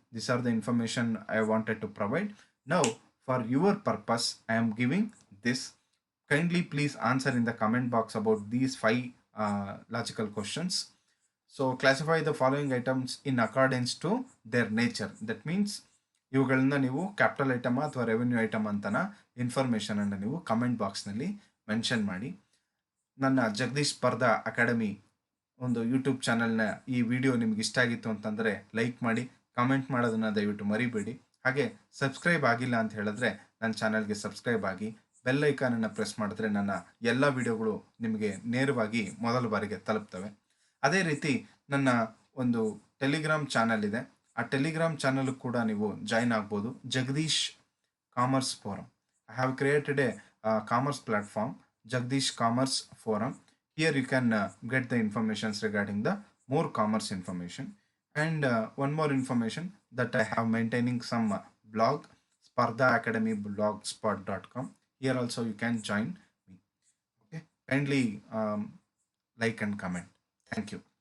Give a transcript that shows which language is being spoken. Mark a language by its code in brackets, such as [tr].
[en] These are the information I wanted to provide. Now for your purpose I am giving this. Kindly please answer in the comment box about these five logical questions. So classify the following items in accordance to their nature. That means [kn] ಇವುಗಳನ್ನ ನೀವು capital item ಅಥವಾ revenue item ಅಂತನ information ಅನ್ನು ನೀವು comment ಬಾಕ್ಸ್ನಲ್ಲಿ mention ಮಾಡಿ. ನನ್ನ ಜಗದೀಶ್ ಸ್ಪರ್ಧಾ ಅಕಾಡೆಮಿ ಒಂದು ಯೂಟ್ಯೂಬ್ ಚಾನಲ್ನ ಈ ವಿಡಿಯೋ ನಿಮ್ಗೆ ಇಷ್ಟ ಆಗಿತ್ತು ಅಂತಂದರೆ ಲೈಕ್ ಮಾಡಿ, ಕಮೆಂಟ್ ಮಾಡೋದನ್ನು ದಯವಿಟ್ಟು ಮರಿಬೇಡಿ. ಹಾಗೆ ಸಬ್ಸ್ಕ್ರೈಬ್ ಆಗಿಲ್ಲ ಅಂತ ಹೇಳಿದ್ರೆ ನನ್ನ ಚಾನಲ್ಗೆ ಸಬ್ಸ್ಕ್ರೈಬ್ ಆಗಿ, ಬೆಲ್ ಐಕಾನನ್ನು ಪ್ರೆಸ್ ಮಾಡಿದ್ರೆ ನನ್ನ ಎಲ್ಲ ವಿಡಿಯೋಗಳು ನಿಮಗೆ ನೇರವಾಗಿ ಮೊದಲ ಬಾರಿಗೆ ತಲುಪ್ತವೆ. ಅದೇ ರೀತಿ ನನ್ನ ಒಂದು ಟೆಲಿಗ್ರಾಮ್ ಚಾನಲ್ ಇದೆ. ಆ ಟೆಲಿಗ್ರಾಮ್ ಚಾನಲ್ ಕೂಡ ನೀವು ಜಾಯಿನ್ ಆಗ್ಬೋದು. Jagadish commerce forum. [en] I have created a commerce platform, Jagdish Commerce Forum. Here you can get the informations regarding the more commerce information. And one more information that I have maintaining some blog, Spardha Academy blogspot.com. Here also you can join me. Okay. Kindly like and comment. Thank you.